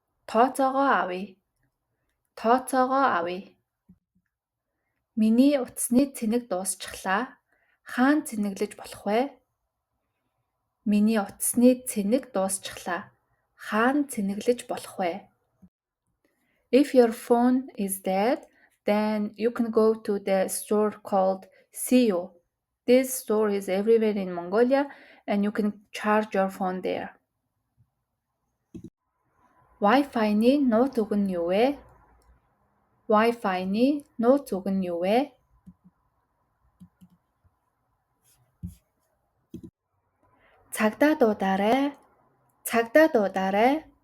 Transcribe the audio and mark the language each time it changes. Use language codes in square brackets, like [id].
[mn] Тооцоогоо авъя. Тооцоогоо авъя. Миний утасны цэнэг дуусчихлаа. Хаана цэнэглэж болох вэ? Миний утасны цэнэг дуусчихлаа. Хаана цэнэглэж болох вэ? [en] If your phone is dead, then you can go to the store called Sio. This store is everywhere in Mongolia and you can charge your phone there. [mn] Wi-Fi-ны нууц үг нь юу вэ? Wi-Fi-ны нууц үг нь юу вэ? Цагдаа дуудаарай. Цагдаа дуудаарай.